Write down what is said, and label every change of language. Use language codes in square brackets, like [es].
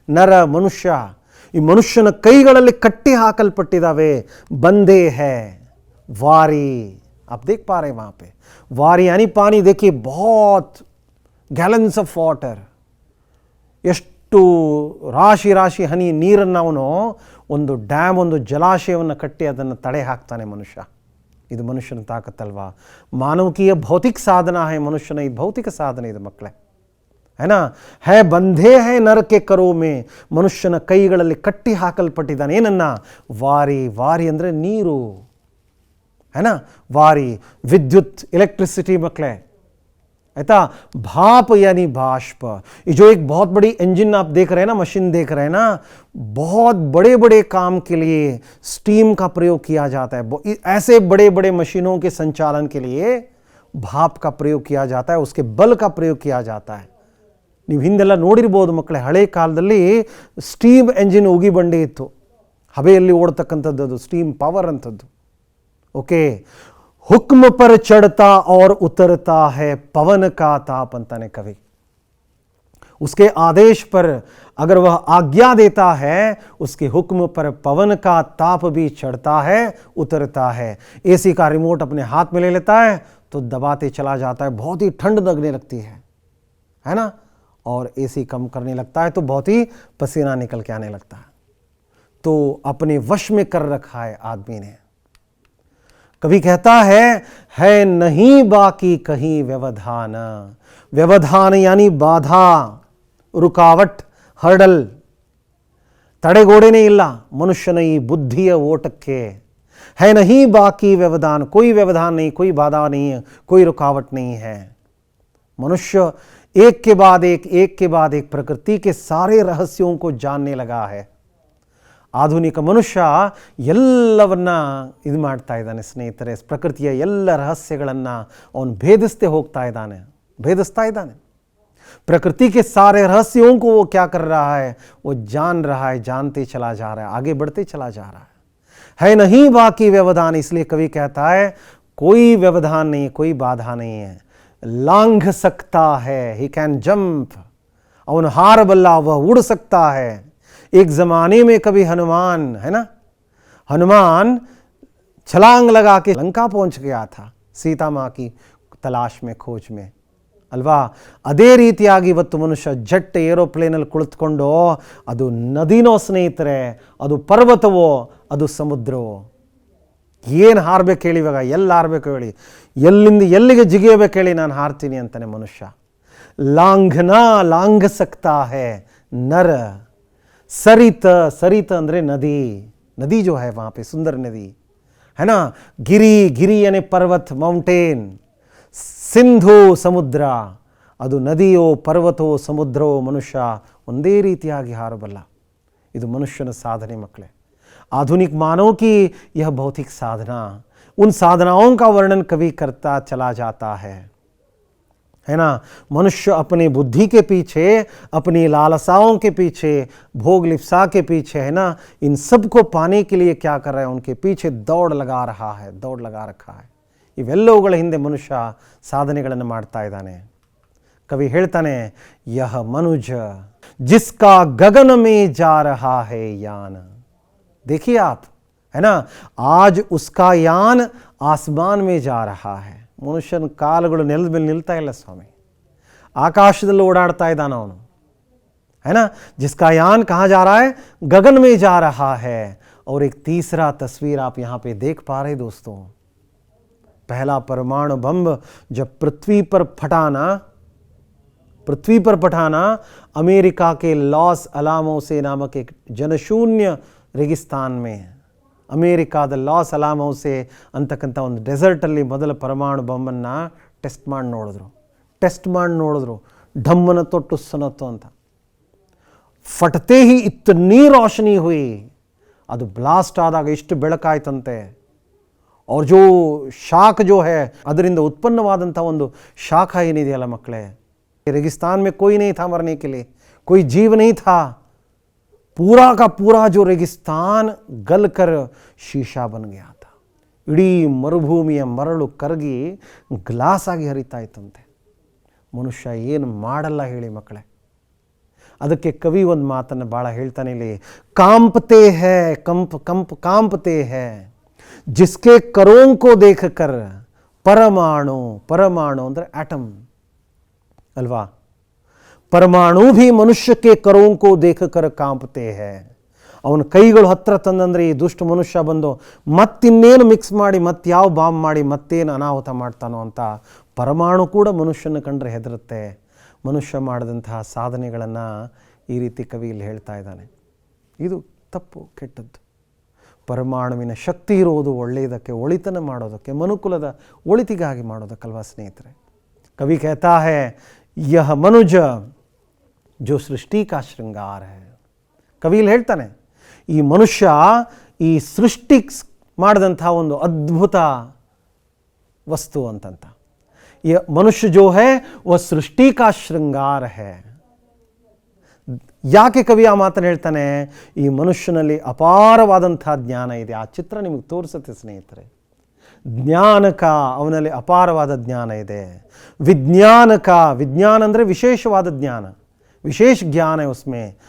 [hi] नर मनुष्य, [kn] ಈ ಮನುಷ್ಯನ ಕೈಗಳಲ್ಲಿ ಕಟ್ಟಿ ಹಾಕಲ್ಪಟ್ಟಿದ್ದಾವೆ. [hi] ಬಂಧे है वारी, आप देख पा रहे हैं वहाँ पे वारी यानी पानी. देखिए बहुत गैलन्स ऑफ वाटर, [kn] ಎಷ್ಟು ರಾಶಿ ರಾಶಿ ಹನಿ ನೀರನ್ನು ಅವನು ಒಂದು ಡ್ಯಾಮ್, ಒಂದು ಜಲಾಶಯವನ್ನು ಕಟ್ಟಿ ಅದನ್ನು ತಡೆ ಹಾಕ್ತಾನೆ ಮನುಷ್ಯ. ಇದು ಮನುಷ್ಯನ ತಾಕತ್ತಲ್ವಾ? [hi] ಮಾನವಕೀಯ ಭೌತಿಕ ಸಾಧನ ಹೈ, [kn] ಮನುಷ್ಯನ ಈ ಭೌತಿಕ ಸಾಧನೆ ಇದು ಮಕ್ಕಳೇ, [hi] है ना. है बंधे है नर के करों में, [kn] ಮನುಷ್ಯನ ಕೈಗಳಲ್ಲಿ ಕಟ್ಟಿ ಹಾಕಲ್ಪಟ್ಟಿದ್ದಾನೆ. ಏನನ್ನ? ವಾರಿ. ವಾರಿ ಅಂದರೆ ನೀರು, [hi] है ना. [kn] ವಾರಿ, ವಿದ್ಯುತ್, [hi] इलेक्ट्रिसिटी [kn] मकले, [hi] ऐसा. भाप यानी बाष्प. ये जो एक बहुत बड़ी इंजन आप देख रहे हैं ना, मशीन देख रहे हैं ना, बहुत बड़े बड़े काम के लिए स्टीम का प्रयोग किया जाता है. ऐसे बड़े बड़े मशीनों के संचालन के लिए भाप का प्रयोग किया जाता है, उसके बल का प्रयोग किया जाता है. [kn] ನೀವು ಹಿಂದೆಲ್ಲ ನೋಡಿರ್ಬೋದು ಮಕ್ಕಳೇ, ಹಳೆ ಕಾಲದಲ್ಲಿ ಸ್ಟೀಮ್ ಎಂಜಿನ್ ಉಗಿ ಬಂಡಿ ಇತ್ತು, ಹಬೆಯಲ್ಲಿ ಓಡ್ತಕ್ಕಂಥದ್ದು, ಅದು ಸ್ಟೀಮ್ ಪವರ್ ಅಂಥದ್ದು. [hi] ಓಕೆ, हुक्म पर चढ़ता और उतरता है पवन का ताप अंताने कवि. उसके आदेश पर अगर वह आज्ञा देता है, उसके हुक्म पर पवन का ताप भी चढ़ता है, उतरता है. AC का रिमोट अपने हाथ में ले लेता है तो दबाते चला जाता है, बहुत ही ठंड लगने लगती है ना. और AC कम करने लगता है तो बहुत ही पसीना निकल के आने लगता है. तो अपने वश में कर रखा है आदमी ने. कवि कहता है नहीं बाकी कहीं व्यवधान. व्यवधान यानी बाधा, रुकावट, हर्डल, [kn] ತಡೆಗೋಡೆನೇ ಇಲ್ಲ ಮನುಷ್ಯನ ಈ ಬುದ್ಧಿಯ ಓಟಕ್ಕೆ. [hi] है नहीं बाकी व्यवधान, कोई व्यवधान नहीं, कोई बाधा नहीं है, कोई रुकावट नहीं है. मनुष्य एक के बाद एक प्रकृति के सारे रहस्यों को जानने लगा है. [kn] ಆಧುನಿಕ ಮನುಷ್ಯ ಎಲ್ಲವನ್ನ ಇದು ಮಾಡ್ತಾ ಇದ್ದಾನೆ ಸ್ನೇಹಿತರೆ. ಪ್ರಕೃತಿಯ ಎಲ್ಲ ರಹಸ್ಯಗಳನ್ನು ಅವನು ಭೇದಿಸ್ತಾ ಇದ್ದಾನೆ. [hi] प्रकृति के सारे रहस्यों को वो क्या कर रहा है? वो जान रहा है, जानते चला जा रहा है, आगे बढ़ते चला जा रहा है नहीं बाकी व्यवधान. इसलिए कवि कहता है कोई व्यवधान नहीं, कोई बाधा नहीं है. लांघ सकता है, [en] he can jump, [kn] ಅವನು ಹಾರಬಲ್ಲ, [hi] वह उड़ सकता है. एक ज़माने में कभी हनुमान, है ना, हनुमान छलांग लगा के लंका पहुंच गया था सीता माँ की तलाश में, खोज में [kn] ಅಲ್ವಾ. ಅದೇ ರೀತಿಯಾಗಿ ಇವತ್ತು ಮನುಷ್ಯ ಜೆಟ್ ಏರೋಪ್ಲೇನಲ್ಲಿ ಕುಳಿತುಕೊಂಡು, ಅದು ನದಿನೋ ಸ್ನೇಹಿತರೆ, ಅದು ಪರ್ವತವೋ, ಅದು ಸಮುದ್ರವೋ, ಏನು ಹಾರಬೇಕು ಹೇಳಿ, ಇವಾಗ ಎಲ್ಲಿ ಹಾರಬೇಕು ಹೇಳಿ, ಎಲ್ಲಿಂದ ಎಲ್ಲಿಗೆ ಜಿಗಿಯಬೇಕು ಹೇಳಿ, ನಾನು ಹಾರ್ತೀನಿ ಅಂತಾನೆ ಮನುಷ್ಯ. [hi] ಲಾಂಘನಾ ಲಾಂಘ ಸಕ್ತಾ ಹೈ ನರ. [kn] ಸರಿತ, ಸರಿತ ಅಂದರೆ ನದಿ, ನದಿ [hi] ಜೋ ಹೈ ವहाँ पे सुंदर नदी है ना. ಗಿರಿ, ಗಿರಿ यानी पर्वत, माउंटेन. [kn] ಸಿಂಧು ಸಮುದ್ರ, ಅದು ನದಿಯೋ ಪರ್ವತವೋ ಸಮುದ್ರವೋ ಮನುಷ್ಯ ಒಂದೇ ರೀತಿಯಾಗಿ ಹಾರಬಲ್ಲ. ಇದು ಮನುಷ್ಯನ ಸಾಧನೆ ಮಕ್ಕಳೇ. आधुनिक मानव की यह भौतिक साधना, उन साधनाओं का वर्णन कभी करता चला जाता है ना. मनुष्य अपने बुद्धि के पीछे, अपनी लालसाओं के पीछे, भोग लिप्सा के पीछे, है ना, इन सब को पाने के लिए क्या कर रहा है, उनके पीछे दौड़ लगा रहा है, दौड़ लगा रखा है. ಇವೆಲ್ಲವುಗಳ ಹಿಂದೆ ಮನುಷ್ಯ ಸಾಧನೆಗಳನ್ನು ಮಾಡ್ತಾ ಇದ್ದಾನೆ. ಕವಿ ಹೇಳ್ತಾನೆ, [hi] ಯಹ ಮನುಜ ಜಿಸ್ಕಾ ಗಗನ ಮೇ ಜಾ ರಹಾ ಹೈ ಯಾನ. देखिए आप, है ना, आज उसका यान आसमान में जा रहा है. [kn] ಮನುಷ್ಯನ ಕಾಲುಗಳು ನೆಲದ ಮೇಲೆ ನಿಲ್ತಾ ಇಲ್ಲ ಸ್ವಾಮಿ, ಆಕಾಶದಲ್ಲಿ ಓಡಾಡ್ತಾ ಇದ್ದಾನ ಅವನು, [hi] है ना. जिसका यान कहाँ जा रहा है, गगन में जा रहा है. और एक तीसरा तस्वीर आप यहाँ पे देख पा रहे दोस्तों. पहला परमाणु बम जब पृथ्वी पर फटाना अमेरिका के लॉस अलामोसे नामक एक जनशून्य रेगिस्तान में, [kn] ಅಮೇರಿಕಾದ ಲಾಸ್ ಅಲಾಮೋಸೆ ಅಂತಕ್ಕಂಥ ಒಂದು ಡೆಸರ್ಟಲ್ಲಿ ಮೊದಲ ಪರಮಾಣು ಬಾಂಬನ್ನು ಟೆಸ್ಟ್ ಮಾಡಿ ನೋಡಿದ್ರು. ಢಮ್ಮನ ತೊಟ್ಟು ಸನತ್ತು ಅಂತ. [hi] ಫಟತೆ ಹಿ ಇತ್ತನಿ ರೋಶನಿ ಹುಯಿ. [kn] ಅದು ಬ್ಲಾಸ್ಟ್ ಆದಾಗ ಎಷ್ಟು ಬೆಳಕಾಯ್ತಂತೆ. [hi] और जो शाख जो है, [kn] ಅದರಿಂದ ಉತ್ಪನ್ನವಾದಂಥ ಒಂದು ಶಾಖ ಏನಿದೆಯಲ್ಲ ಮಕ್ಕಳೇ, [hi] रेगिस्तान में कोई नहीं था मरने के लिए, कोई जीव नहीं था. पूरा का पूरा जो रेगिस्तान गल कर शीशा बन गया था. [kn] ಇಡೀ ಮರುಭೂಮಿಯ ಮರಳು ಕರಗಿ ಗ್ಲಾಸ್ ಆಗಿ ಹರಿತಾ ಇತ್ತಂತೆ. ಮನುಷ್ಯ ಏನು ಮಾಡಲ್ಲ ಹೇಳಿ ಮಕ್ಕಳೇ. ಅದಕ್ಕೆ ಕವಿ ಒಂದು ಮಾತನ್ನು ಭಾಳ ಹೇಳ್ತಾನೆ ಇಲ್ಲಿ, [hi] ಕಾಂಪತೆ ಹೈ ಕಾಂಪತೆ ಹೈ जिसके करों को देखकर परमाणु. परमाणु [kn] ಅಂದರೆ [hi] एटम [kn] अल्वा. [hi] परमाणु भी मनुष्य के करों को देखकर कांपते हैं. [kn] ಅವನ ಕೈಗಳು ಹತ್ರ ತಂದಂದ್ರೆ ಈ ದುಷ್ಟ ಮನುಷ್ಯ ಬಂದು ಮತ್ತಿನ್ನೇನು ಮಿಕ್ಸ್ ಮಾಡಿ, ಮತ್ತಾವ ಬಾಂಬ್ ಮಾಡಿ, ಮತ್ತೇನು ಅನಾಹುತ ಮಾಡ್ತಾನೋ ಅಂತ ಪರಮಾಣು ಕೂಡ ಮನುಷ್ಯನ ಕಂಡ್ರೆ ಹೆದರುತ್ತೆ. ಮನುಷ್ಯ ಮಾಡಿದಂತಹ ಸಾಧನೆಗಳನ್ನು ಈ ರೀತಿ ಕವಿ ಇಲ್ಲಿ ಹೇಳ್ತಾ ಇದ್ದಾನೆ. ಇದು ತಪ್ಪು, ಕೆಟ್ಟದ್ದು. ಪರಮಾಣುವಿನ ಶಕ್ತಿ ಇರುವುದು ಒಳ್ಳೆಯದಕ್ಕೆ, ಒಳಿತನ ಮಾಡೋದಕ್ಕೆ, ಮನುಕುಲದ ಒಳಿತಿಗಾಗಿ ಮಾಡೋದಕ್ಕಲ್ವಾ ಸ್ನೇಹಿತರೆ. ಕವಿ [hi] कहता है यह मनुज जो सृष्टि का श्रृंगार है. [kn] ಕವಿ ಇಲ್ಲಿ ಹೇಳ್ತಾನೆ, ಈ ಮನುಷ್ಯ ಈ ಸೃಷ್ಟಿ ಮಾಡಿದಂಥ ಒಂದು ಅದ್ಭುತ ವಸ್ತು ಅಂತಂತ. [hi] ये मनुष्य जो है वह सृष्टि का श्रृंगार है. [kn] ಯಾಕೆ ಕವಿ ಆ ಮಾತನ್ನು ಹೇಳ್ತಾನೆ, ಈ ಮನುಷ್ಯನಲ್ಲಿ ಅಪಾರವಾದಂಥ ಜ್ಞಾನ ಇದೆ. ಆ ಚಿತ್ರ ನಿಮಗೆ ತೋರಿಸುತ್ತೆ ಸ್ನೇಹಿತರೆ. ಜ್ಞಾನಕ, ಅವನಲ್ಲಿ ಅಪಾರವಾದ ಜ್ಞಾನ ಇದೆ. ವಿಜ್ಞಾನಕ, ವಿಜ್ಞಾನ ಅಂದರೆ ವಿಶೇಷವಾದ ಜ್ಞಾನ, ವಿಶೇಷ ಜ್ಞಾನ [hi] है उसमें.